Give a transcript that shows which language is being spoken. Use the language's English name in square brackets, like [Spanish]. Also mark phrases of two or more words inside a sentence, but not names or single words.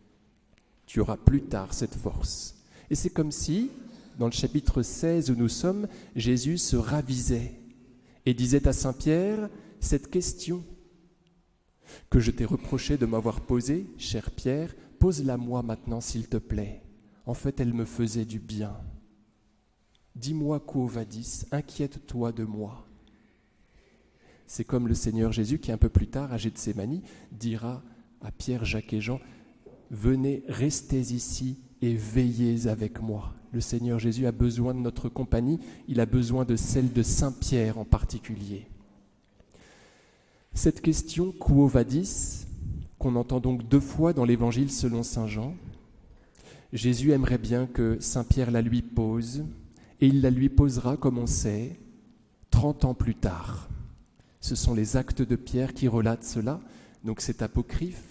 [French] Tu auras plus tard cette force. » Et c'est comme si, dans le chapitre 16 où nous sommes, Jésus se ravisait et disait à Saint Pierre, cette question que je t'ai reproché de m'avoir posée, cher Pierre, pose-la moi maintenant s'il te plaît. En fait, elle me faisait du bien. Dis-moi, [Latin] quo vadis, [French] inquiète-toi de moi. C'est comme le Seigneur Jésus qui, un peu plus tard, à Gethsémani, dira à Pierre, Jacques et Jean, « Venez, restez ici et veillez avec moi. » Le Seigneur Jésus a besoin de notre compagnie, il a besoin de celle de Saint Pierre en particulier. Cette question, [Latin] quo vadis, [French] qu'on entend donc 2 fois dans l'Évangile selon saint Jean, Jésus aimerait bien que saint Pierre la lui pose, et il la lui posera, comme on sait, 30 ans plus tard. Ce sont les Actes de Pierre qui relatent cela, donc c'est apocryphe.